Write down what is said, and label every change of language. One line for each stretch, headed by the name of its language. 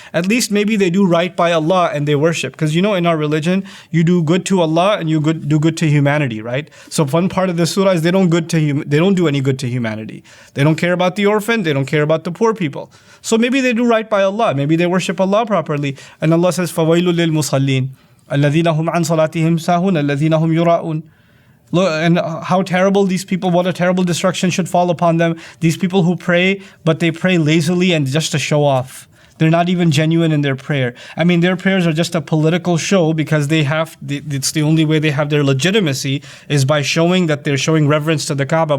English: At least maybe they do right by Allah and they worship. Because in our religion, you do good to Allah and you do good to humanity, right? So one part of the surah is they don't do any good to humanity. They don't care about the orphan, they don't care about the poor people. So maybe they do right by Allah, maybe they worship Allah properly. And Allah says,
Arabic: فَوَيْلٌ لِلْمُصَلِّينَ الَّذِينَ هُمْ عَنْ صَلَاتِهِمْ سَاهُونَ الَّذِينَ هُمْ يُرَاءُونَ.
English: Look, and how terrible these people, what a terrible destruction should fall upon them. These people who pray, but they pray lazily and just to show off. They're not even genuine in their prayer. I mean, their prayers are just a political show because it's the only way they have their legitimacy is by showing that they're showing reverence to the Kaaba.